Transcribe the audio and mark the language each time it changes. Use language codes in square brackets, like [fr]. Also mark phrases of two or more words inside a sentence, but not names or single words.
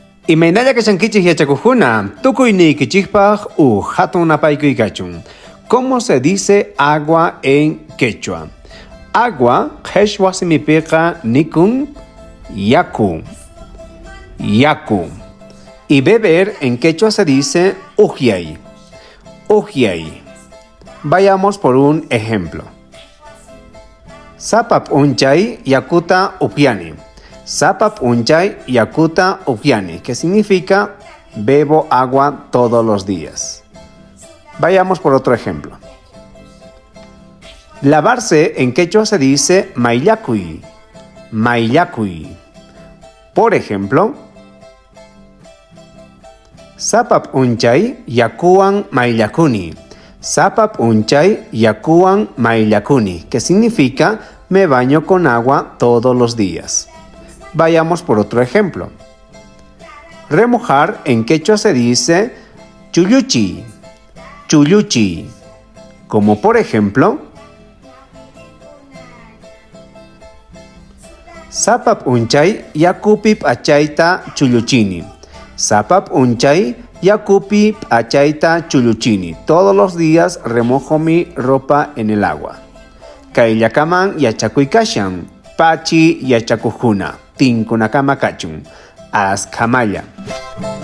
[qu] Imaynalla kashankichik yachakujuna, tukuynikichikpaj hatun apaykuykachun. [es] ¿Cómo se dice agua en quechua? Agua, [qu] qheshwa simipiqa nikun yaku. Yaku. [es] Y beber en quechua se dice ujiay. Ujiay. Vayamos por un ejemplo. [qu] Sapap unchay yakuta upiani. Sapap unchay yakuta upiani, [es] que significa bebo agua todos los días. Vayamos por otro ejemplo. Lavarse en quechua se dice maillakui. Maillakui. Por ejemplo, [qu] sapap unchay yakuan maillakuni. Sapap unchay yakuan maillakuni, [es] que significa me baño con agua todos los días. Vayamos por otro ejemplo. Remojar en quechua se dice chulluchi. Chulluchi. Como por ejemplo, [qu] sapap unchay yakupip achayta chulluchini. Sapap unchay yakupip achayta chulluchini. [es] Todos los días remojo mi ropa en el agua. [qu] Kayllakaman yachakuykashan. Pachi yachakujuna. Tinkunakama kachun. Askamaya.